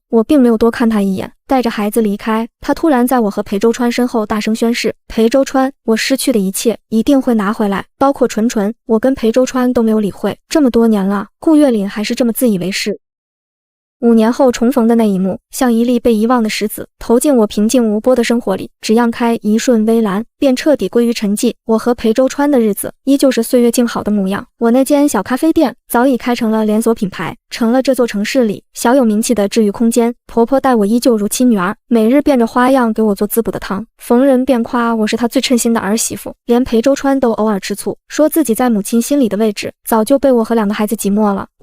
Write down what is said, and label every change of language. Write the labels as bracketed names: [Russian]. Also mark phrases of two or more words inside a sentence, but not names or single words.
[Chinese] 我並沒有多看他一眼，帶着孩子離開。他突然在我和裴周川身後大聲宣誓：裴周川，我失去的一切一定會拿回來，包括純純。我跟裴周川都沒有理會，這麼多年了，顧月嶺還是這麼自以為是。5年後重逢的那一幕，像一粒被遺忘的石子，投進我平靜無波的生活裡，只漾開一瞬微藍，便徹底歸於沉寂。我和裴周川的日子，依舊是歲月靜好的模樣。我那間小咖啡店早已開成了連鎖品牌，成了這座城市裡小有名氣的治癒空間。婆婆待我依舊如親女兒，每日變着花樣給我做滋補的湯，逢人便誇我是她最稱心的兒媳婦。連裴周川都偶爾吃醋，說自己在母親心裡的位置早就被我和2個孩子擠沒了。